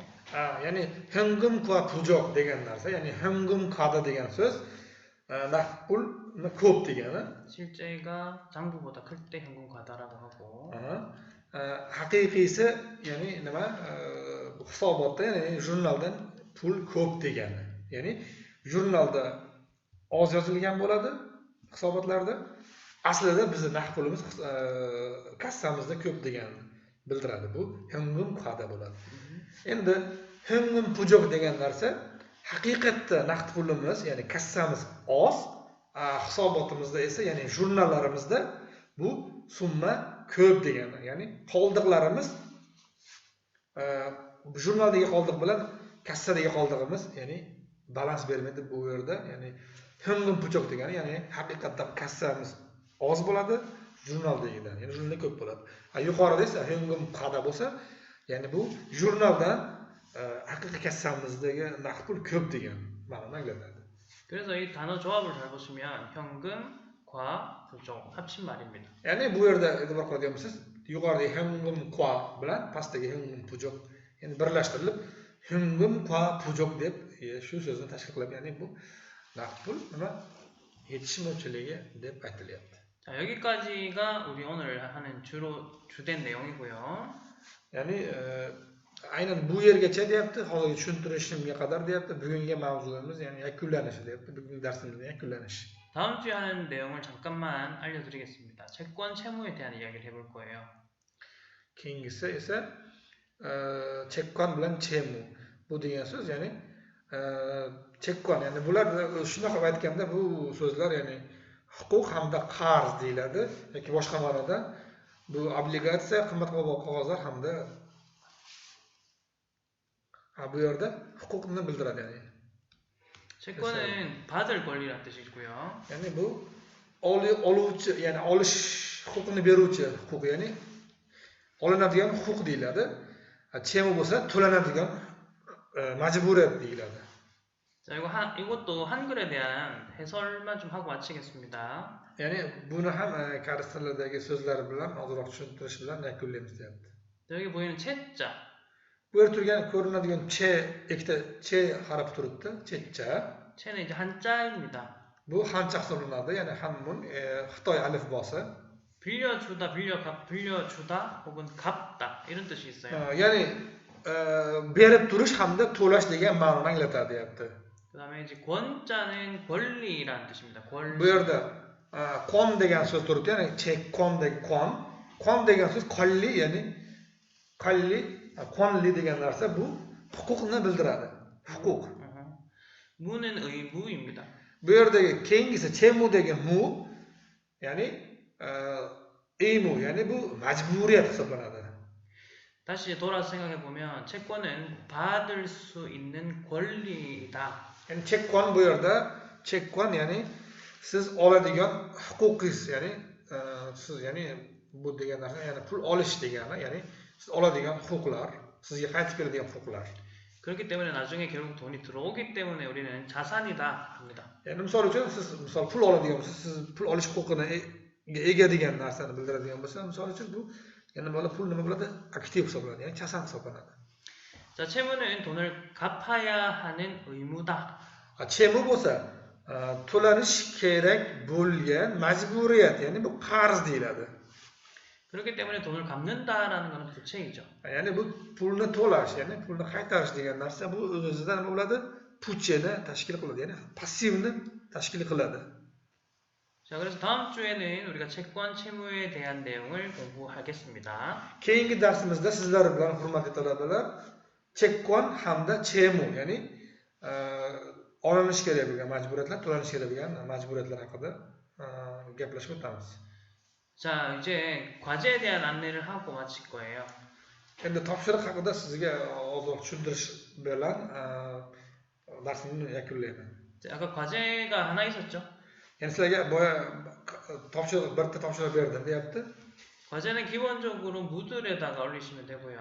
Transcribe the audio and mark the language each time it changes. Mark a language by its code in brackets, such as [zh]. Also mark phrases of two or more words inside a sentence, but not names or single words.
[uz] Ya'ni [ko] 현금과 부족 [uz] degan narsa, ya'ni [ko] 현금 과다 [uz] degan so'z naqd pulni ko'p degani. [ko] 실제가 장부보다 클 때 현금 과다라고 하고. [uz] Haqiqiysi ya'ni nima? Hisobotda, ya'ni jurnaldan pul ko'p degani. Ya'ni jurnalda oz yozilgan bo'ladi hisobotlarda. Aslida bizning naqd pulimiz kassamizda ko'p deganini bildiradi. Bu [ko] 현금 과다 [uz] bo'ladi. Endi [ko] 현금 부족 [uz] degan narsa haqiqatda naqd pulimiz, ya'ni kassamiz oz, hisobotimizda esa, ya'ni jurnallarimizda bu summa ko'p degani. Ya'ni qoldiqlarimiz jurnaldagi qoldiq bilan kassadagi qoldig'imiz, ya'ni balans bermaydi bu yerda. Ya'ni [ko] 현금 부족 [uz] degani, ya'ni haqiqatda kassamiz oz bo'ladi, jurnaldagidan, ya'ni jurnalda ko'p bo'ladi. Yuqorida esa [ko] 현금 과다 [uz] bo'lsa, ya'ni bu jurnaldan haqiqiy kassamizdagi naqd pul ko'p degan ma'noni anglatadi. [ko] 그래서 이 단어 조합을 잘 보시면 현금, 과, 부족 합친 말입니다. [uz] Ya'ni bu yerda e'tibor qiladigan bo'lsangiz, yuqoridagi [ko] 현금 과 [uz] bilan pastdagi [ko] 현금 부족, [uz] ya'ni birlashtirilib [ko] 현금 과 부족 [uz] deb shu so'zni tashkil qilib, ya'ni bu naqd pul nima yetishmovchiligi deb aytilyapti. [ko] 자, 여기까지가 우리 오늘 하는 주된 내용이고요. [uz] Ya'ni aynan bu yergacha deyapti, hozirgi tushuntirishimga qadar deyapti, bugungi mavzuimiz, ya'ni yakunlanishi deyapti, bugungi darsimizning yakunlanishi. [ko] 다음 주에 하는 내용을 잠깐만 알려드리겠습니다. 채권 채무에 대한 이야기를 해볼 거예요. [uz] Keyingisi esa chekkon bilan chemu. Bu degan so'z, ya'ni chekkon, ya'ni bular shunaqa aytganda bu so'zlar, ya'ni huquq hamda qarz deyiladi yoki boshqa ma'noda bu obligatsiya, qimmatbaho qog'ozlar hamda bu yerda huquqni bildiradi, ya'ni. [ko] 채권은 받을 권리란 뜻이고요. [uz] Ya'ni bu oluvchi, ya'ni olish huquqini beruvchi huquq, ya'ni olinadigan huquq deyiladi. Chemu bo'lsa to'lanadigan majburiyat deyiladi. [ko] 자, 이것도 한글에 대한 해설만 좀 하고 마치겠습니다. [uz] Ya'ni buni ham koreys tilidagi so'zlar bilan ozroq tushuntirish bilan yakunlaymiz deyapti. [ko] 여기 보이는 채자. [uz] Bu yer turgan ko'rinadigan che, ikkita che harfi turibdi, checha. [ko] 채는 이제 한자입니다. [uz] Bu hancha hisoblanadi, ya'ni hanmun Xitoy alifbosi. [ko] 빌려주다 혹은 갚다 이런 뜻이 있어요. [uz] Ya'ni berib turish hamda to'lash degan ma'noni anglatadi, deyapti. [ko] 그다음에 이제 권자는 권리라는 뜻입니다. 권리. [uz] Bu yerda qon degan so'z turibdi, ya'ni chekkondagi qon. Qon degan so'z qonli, ya'ni qonli degan narsa bu huquqni bildiradi. Huquq. [ko] 무는 의무입니다. [uz] Bu yerdagi keyingisi chemu degan mu, ya'ni eymu, ya'ni bu majburiyat hisoblanadi. [ko] 다시 돌아서 생각해 보면 채권은 받을 수 있는 권리이다. [uz] Yani chekkon bu yerda chekkon ya'ni siz oladigan huquqingiz, ya'ni siz ya'ni bu degan narsa ya'ni pul olish degani, ya'ni siz oladigan huquqlar, sizga qaytib keladigan huquqlar. [ko] 그렇기 때문에 나중에 결국 돈이 들어오기 때문에 우리는 자산이다 합니다. [uz] Yani misol uchun siz pul oladigan bo'lsangiz, siz pul olish huquqini ega degan narsani bildiradigan bo'lsa, misol uchun bu yana bola pul nima bo'ladi? Aktiv hisoblanadi, ya'ni 자산 hisoblanadi. [ko] 자, 채무는 돈을 갚아야 하는 의무다. [uz] Chemu bo'lsa, to'lanish kerak bo'lgan majburiyat, ya'ni bu qarz deyiladi. [ko] 그렇기 때문에 돈을 갚는다라는 것은 부채이죠. [uz] Ya'ni bu pulni to'lash, ya'ni pulni qaytarish degan narsa bu o'z-o'zidan nima bo'ladi? Pucheni tashkil qiladi, ya'ni passivni tashkil qiladi. [ko] 자, 그래서 다음 주에는 우리가 채권 채무에 대한 내용을 공부하겠습니다. [uz] Keyingi darsimizda sizlar bilan hurmatli talabalar chekkon hamda chemu, ya'ni olinish kerak bo'lgan majburiyatlar, to'lanish kerak bo'lgan majburiyatlar haqida gaplashib o'tamiz. [ko] 자, 이제 과제에 대한 안내를 하고 마칠 거예요. [uz] Endi topshiriq haqida sizga ozroq tushuntirish bilan darsimni yakunlayman. [ko] 자, 아까 과제가 하나 있었죠? [uz] Yani sizlarga boya topshiriq, bitta topshiriq berdim deyapti. [ko] 과제는 기본적으로 무들에다가 올리시면 되고요.